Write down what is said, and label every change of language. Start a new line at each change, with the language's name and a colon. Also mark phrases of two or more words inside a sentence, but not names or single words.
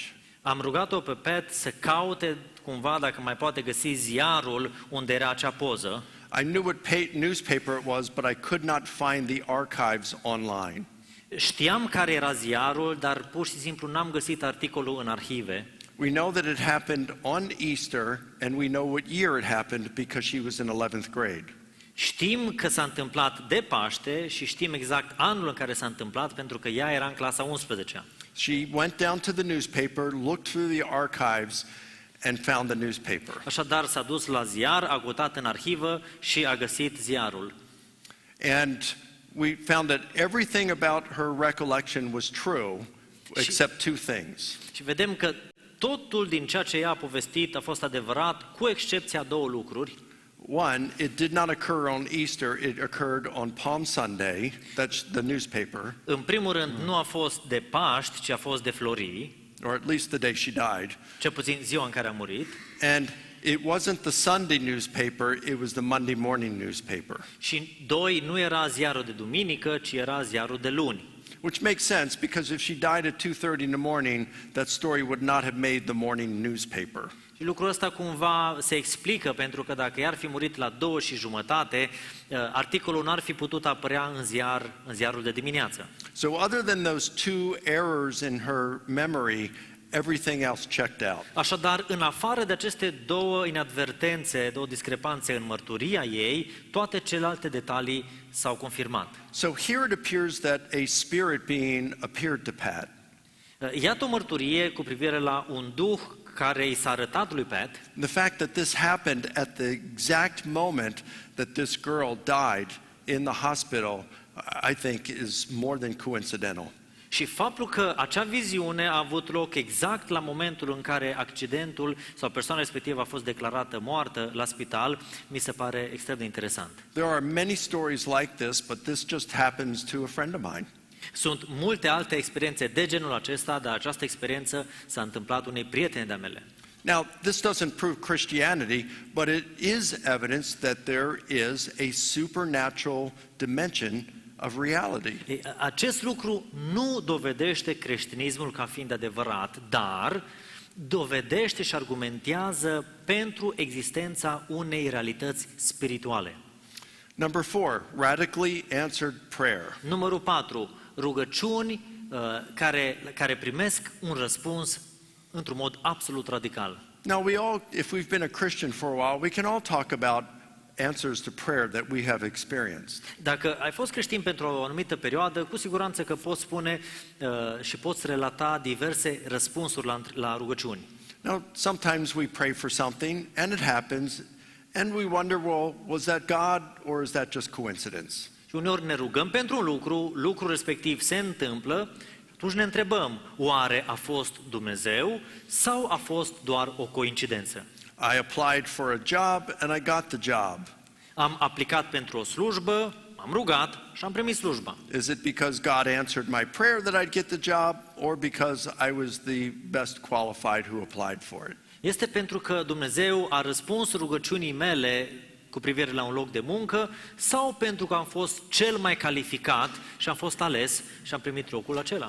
Romanian: am rugat-o pe Pat să caute cumva dacă mai poate găsi ziarul unde era acea poză.
English: I knew what newspaper it was, but I could not find the archives online.
Romanian: Știam care era ziarul, dar pur și simplu n-am găsit articolul în arhive.
English: We know that it happened on Easter, and we know what year it happened because she was in 11th grade.
Romanian: Știm că s-a întâmplat de Paște și știm exact anul în care s-a întâmplat pentru că ea era în clasa 11-a.
English: She went down to the newspaper, looked through the archives, and found the newspaper.
Romanian: Așadar s-a dus la ziar, a căutat în arhivă și a găsit ziarul.
English: And we found that everything about her recollection was true, except two things.
Romanian: Și vedem că totul din ceea ce ea a povestit a fost adevărat, cu excepția două lucruri.
English: One, it did not occur on Easter, it occurred on Palm Sunday, that's the newspaper,
Romanian: În primul rând, nu a fost de Paști, ci a fost de Florii,
English: or at least the day she died.
Romanian: cel puțin ziua în care a murit.
English: And it wasn't the Sunday newspaper, it was the Monday morning newspaper.
Romanian: Și doi, nu era ziarul de duminică, ci era ziarul de luni.
English: Which makes sense because if she died at 2:30 in the morning, that story would not have made the morning newspaper.
Romanian: Și lucrul ăsta cumva se explică pentru că dacă i-ar fi murit la 2:30, articolul n-ar fi putut apărea în ziarul de dimineață.
English: So other than those two errors in her memory, everything else checked out.
Romanian: Așadar, în afară de aceste două inadvertențe, două discrepanțe în mărturia ei, toate celelalte detalii s-au confirmat.
English: So here it appears that a spirit being appeared to Pat.
Romanian: Iată o mărturie cu privire la un duh care i s-a arătat lui Pat.
English: The fact that this happened at the exact moment that this girl died in the hospital, I think is more than coincidental.
Romanian: Și faptul că acea viziune a avut loc exact la momentul în care accidentul sau persoana respectivă a fost declarată moartă la spital, mi se pare extrem de interesant.
English: There are many stories like this, but this just happens to a friend of mine.
Romanian: Sunt multe alte experiențe de genul acesta, dar această experiență s-a întâmplat unei prietene de-a mele.
English: Now, this doesn't prove Christianity, but it is evidence that there is a supernatural dimension of reality.
Romanian: Acest lucru nu dovedește creștinismul ca fiind adevărat, dar dovedește și argumentează pentru existența unei realități spirituale.
English: Number 4, radically answered prayer.
Romanian: Numărul 4, rugăciuni care primesc un răspuns într-un mod absolut radical.
English: Now, if we've been a Christian for a while, we can all talk about answers to prayer that we have experienced.
Romanian: Dacă ai fost creștin pentru o anumită perioadă, cu siguranță că poți spune și poți relata diverse răspunsuri la rugăciuni.
English: Now, sometimes we pray for something and it happens and we wonder, well, was that God or is that just coincidence?
Romanian: Și uneori ne rugăm pentru un lucru, lucrul respectiv se întâmplă, atunci ne întrebăm, oare a fost Dumnezeu sau a fost doar o coincidență?
English: I applied for a job and I got the job.
Romanian: Am aplicat pentru o slujbă, am M-am rugat și am primit slujba.
English: Is it because God answered my prayer that I'd get the job, or because I was the best qualified who applied for it?
Romanian: Este pentru că Dumnezeu a răspuns rugăciunii mele cu privire la un loc de muncă sau pentru că am fost cel mai calificat și am fost ales și am primit locul acela?